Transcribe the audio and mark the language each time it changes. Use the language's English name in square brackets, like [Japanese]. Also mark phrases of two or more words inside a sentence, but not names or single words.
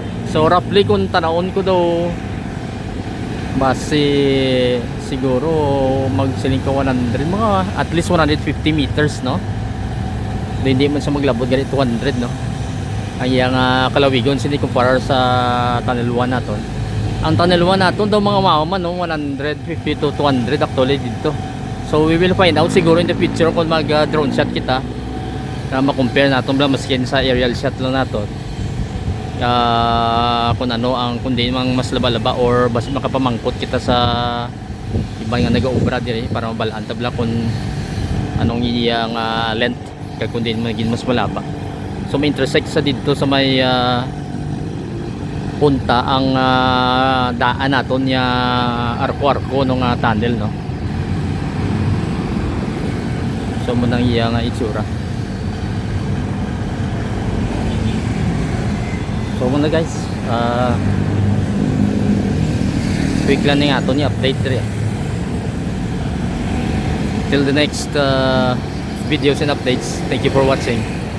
[Hiligaynon] So roughly kung tanawon ko daw base siguro magsiling ka 100, mga [English] at least [Hiligaynon] 150 meters, no. Hindi man siya maglabot ganit 200, no. Ang iyang kalawigon sini kumpara sa tunnel 1 naton. Ang tunnel 1 naton daw mga mahuman, no, 150 to 200 actually dito. So [English] we will find out [Hiligaynon] siguro in the future kung mag [English] drone shot [Hiligaynon] kita na ma-compare natin lang maskin sa [English] aerial shot [Hiligaynon] lang natin, kung ano ang kundi mang mas laba-laba or basta makapamangkot kita sa iba nga nag-obra dire para mabalaan tabla kung anong iyang length kaya kundi maging mas malaba. So may intersect sa dito sa may punta ang daan naton nya arko-arko ng tunnel, no. So munang iyang itsura. So muna guys, quick lang nga ito ni update rin. [English] Till the next videos and updates, thank you for watching.